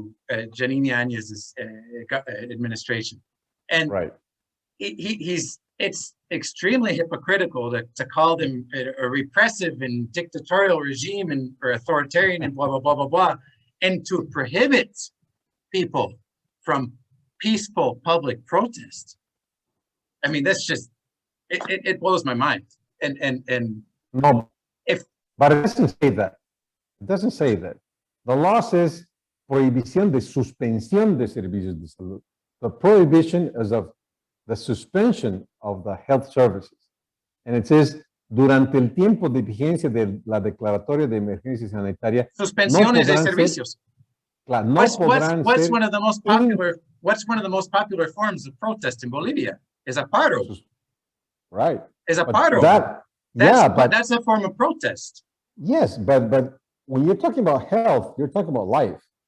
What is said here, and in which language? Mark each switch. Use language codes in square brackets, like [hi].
[en] Janine Áñez's administration, and it's extremely hypocritical to call them a repressive and dictatorial regime or authoritarian and blah blah blah blah blah, and to prohibit people from peaceful public protest. I mean, that's just it blows my mind. And no, but it doesn't say that. It doesn't say that. The law says [es] prohibición de suspensión de servicios de salud. [en] The prohibition is of the suspension of the health services. And it says, [es] durante el tiempo de vigencia de la declaratoria de emergencia sanitaria. Suspensiones de servicios. Claro, [en] what's one of the most popular forms of protest in Bolivia? Is a paro. Right. Is a paro. That's a form of protest. Yes, but when you're talking about health, you're talking about life.